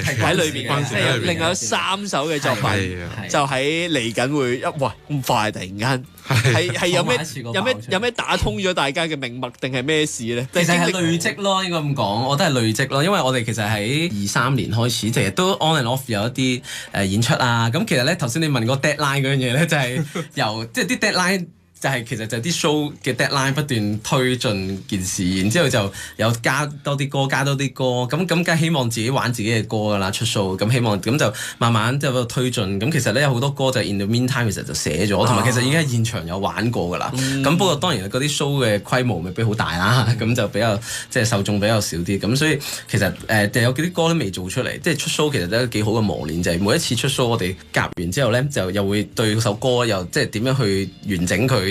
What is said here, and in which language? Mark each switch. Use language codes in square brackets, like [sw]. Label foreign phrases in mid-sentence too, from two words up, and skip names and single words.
[yue] 喺裏邊嘅，即係另外有3首嘅作品，就喺嚟緊會哇咁快突然間係有咩打通咗大家嘅命脈，定係咩事咧？其實係累積咯，應該咁講，我都係累積咯，因為我哋其實喺23年開始，其實都 [en] on and off [yue] 有一啲演出啊。咁其實咧頭先你問個 deadline 嗰樣嘢咧，就係由即係啲 deadline。就係其實就係啲 show 嘅 deadline 不斷推進件事，然之後就有加多啲歌，咁梗係希望自己玩自己嘅歌㗎啦，出 show 咁希望咁就慢慢就喺度推進。咁其實咧有好多歌就 [en] in the meantime [yue] 其實就寫咗，同埋其實已經喺現場有玩過㗎啦。咁不過當然嗰啲 show 嘅規模未必好大啦，咁就比較即係受眾比較少啲。咁所以其實有幾啲歌都未做出嚟，即係出 show 其實都係幾好嘅磨練，就係每一次出 show 我哋夾完之後咧，就又會對首歌又即係點樣去完整佢。